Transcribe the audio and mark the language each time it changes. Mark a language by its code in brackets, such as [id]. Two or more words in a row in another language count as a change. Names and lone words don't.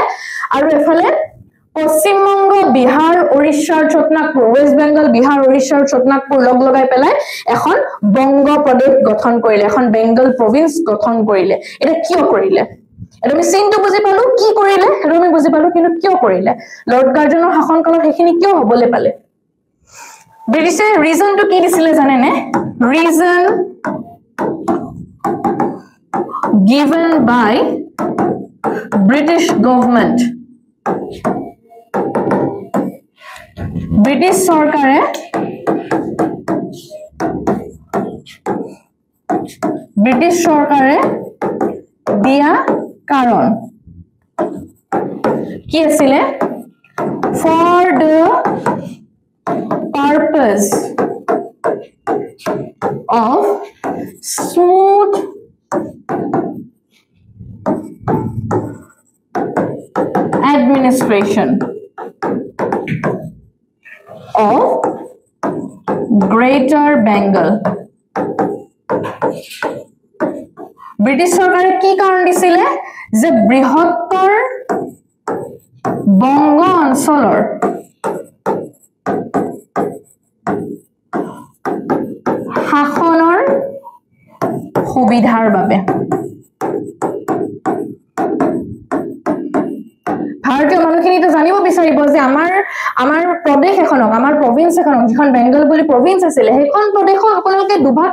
[as] আৰু এফালে পশ্চিম বংগ বিহাৰ ওড়িশাৰ ছটনাগপুৰ ওয়েস্ট বেংগল বিহাৰ ওড়িশাৰ ছটনাগপুৰ লগ লগাই পেলাই এখন বংগ প্ৰদেশ গঠন কৰিলে এখন বেংগল প্ৰভিন্স গঠন কৰিলে এটা কিয় কৰিলে এটা আমি সিনটো বুজি পালো কি কৰিলে এটা আমি বুজি পালো কিন্তু কিয় কৰিলে লৰ্ড কাৰ্জনৰ শাসনকালত হেখিনি কিয় হবলে পালে ব্ৰিটিছে [en] reason to [as] কি দিছিলে জানে নে ৰিজন [en] given by British government British সরকারে [as] দিয়া কারণ কি আছিল [en] for the purpose of smooth administration of Greater Bengal British [as] সরকারে কি কারণ দিছিল যে বৃহত্তৰ বংগ অঞ্চলৰ শাসনৰ সুবিধাৰ বাবে ভাৰতীয় মানুহখিনি তো জানিব বিচাৰিব যে আমাৰ প্ৰদেশ এখনক আমাৰ প্ৰভিন্স এখনক যিখন বেংগল বুলি প্ৰভিন্স আছিল সেইখন প্ৰদেশক আপোনালোকে দুভাগ